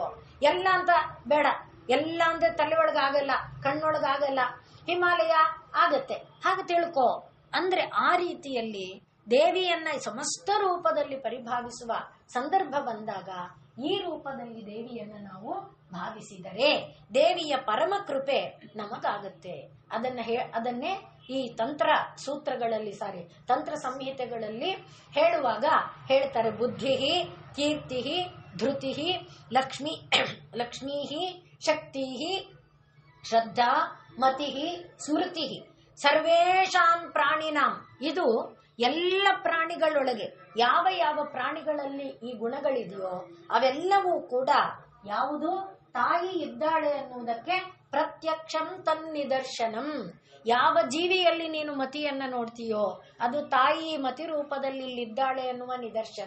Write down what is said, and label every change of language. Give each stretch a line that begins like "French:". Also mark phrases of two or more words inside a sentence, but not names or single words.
Kannada: ಎಲ್ಲ ಅಂತ ಬೇಡ, ಎಲ್ಲ ಅಂದ್ರೆ ತಲೆ ಒಳಗಾಗಲ್ಲ, ಕಣ್ಣೊಳಗಾಗಲ್ಲ, ಹಿಮಾಲಯ ಆಗತ್ತೆ, ಹಾಗೆ ತಿಳ್ಕೊ ಅಂದ್ರೆ ಆ ರೀತಿಯಲ್ಲಿ ದೇವಿಯನ್ನ ಸಮಸ್ತ ರೂಪದಲ್ಲಿ ಪರಿಭಾವಿಸುವ ಸಂದರ್ಭ ಬಂದಾಗ ಈ ರೂಪದಲ್ಲಿ ದೇವಿಯನ್ನ ನಾವು ಭಾವಿಸಿದರೆ ದೇವಿಯ ಪರಮ ಕೃಪೆ ನಮಗಾಗುತ್ತೆ. ಅದನ್ನೇ ಈ ತಂತ್ರ ಸೂತ್ರಗಳಲ್ಲಿ ತಂತ್ರ ಸಂಹಿತೆಗಳಲ್ಲಿ ಹೇಳುವಾಗ ಹೇಳ್ತಾರೆ,
Sanskrit: ಬುದ್ಧಿ ಕೀರ್ತಿ ಧೃತಿ ಲಕ್ಷ್ಮೀ ಶಕ್ತಿ ಶ್ರದ್ಧಾ ಮತಿ ಸ್ಮೃತಿ ಸರ್ವೇಷಾಂ ಪ್ರಾಣಿನಾಂ.
Kannada: ಇದು ಎಲ್ಲ ಪ್ರಾಣಿಗಳೊಳಗೆ ಯಾವ ಯಾವ ಪ್ರಾಣಿಗಳಲ್ಲಿ ಈ ಗುಣಗಳಿದೆಯೋ ಅವೆಲ್ಲವೂ ಕೂಡ ಯಾವುದು ತಾಯಿ ಇದ್ದಾಳೆ ಅನ್ನುವುದಕ್ಕೆ
Sanskrit: ಪ್ರತ್ಯಕ್ಷಂ ತನ್ನಿದರ್ಶನಂ.
Kannada: ಯಾವ ಜೀವಿಯಲ್ಲಿ ನೀನು ಮತಿಯನ್ನ ನೋಡ್ತೀಯೋ ಅದು ತಾಯಿ ಮತಿ ರೂಪದಲ್ಲಿ ಇಲ್ಲಿದ್ದಾಳೆ ಅನ್ನುವ ನಿದರ್ಶನ.